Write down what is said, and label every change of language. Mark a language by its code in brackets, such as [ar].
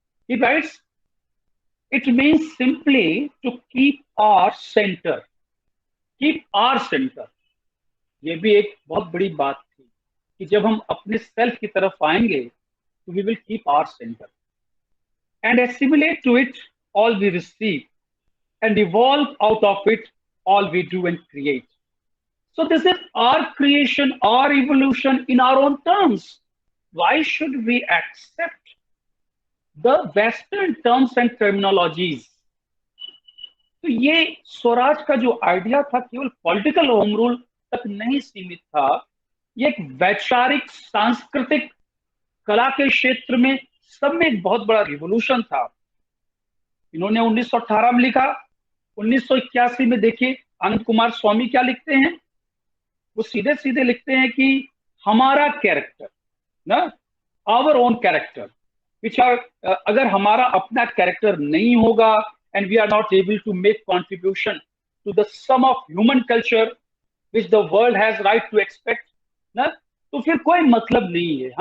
[en] He writes it means simply to keep our centre, keep our centre. [hi] ये भी एक बहुत बड़ी बात थी कि जब हम अपने सेल्फ की तरफ आएंगे तो [en] We will keep our centre and assimilate to it all we receive and evolve out of it all we do and create. So this is our creation, our evolution in our own terms. Why should we accept the Western terms and terminologies? [hi] तो ये स्वराज का जो idea था केवल political home rule तक नहीं सीमित था, ये एक वैचारिक सांस्कृतिक कला के क्षेत्र में सब में एक बहुत बड़ा रिवोल्यूशन था। इन्होंने 1918 में लिखा, 1981 में देखिए आनंद कुमार स्वामी क्या लिखते हैं, वो सीधे सीधे लिखते हैं कि हमारा कैरेक्टर ना, [en] our own character, which are, [hi] अगर हमारा अपना कैरेक्टर नहीं होगा [en] and we are not able to make contribution to the sum of human culture which the world has right to expect [hi] ना, तो फिर कोई मतलब नहीं है।